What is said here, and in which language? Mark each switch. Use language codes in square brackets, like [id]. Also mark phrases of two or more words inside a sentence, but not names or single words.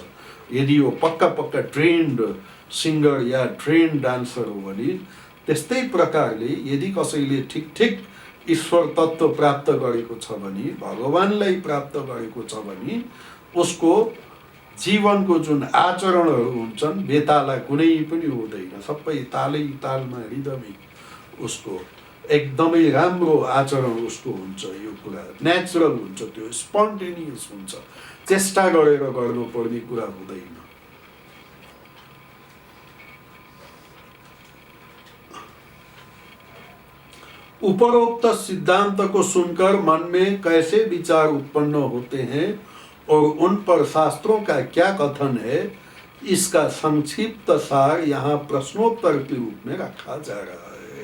[ne] यदि यो पक्का [en] trained singer [ne] या [en] trained dancer [ne] हो भने त्यस्तै प्रकारले यदि कसैले ठिक ईश्वर तत्त्व प्राप्त गरेको छ भने, भगवानलाई प्राप्त गरेको छ भने, उसको जीवनको जुन आचरणहरू हुन्छन् बेताला कुनै पनि हुँदैन। सबै तालमा रिदमिक उसको एकदमै राम्रो आचरण उसको हुन्छ। यो कुरा नेचुरल हुन्छ, त्यो स्पन्टेनियस हुन्छ, चेष्टा गरेर गर्नुपर्ने कुरा हुँदैन। [hi] उपरोक्त सिद्धांत को सुनकर मन में कैसे विचार उत्पन्न होते हैं और उन पर शास्त्रों का क्या कथन है, इसका संक्षिप्त सार यहाँ प्रश्नोत्तर के रूप में रखा जा रहा है।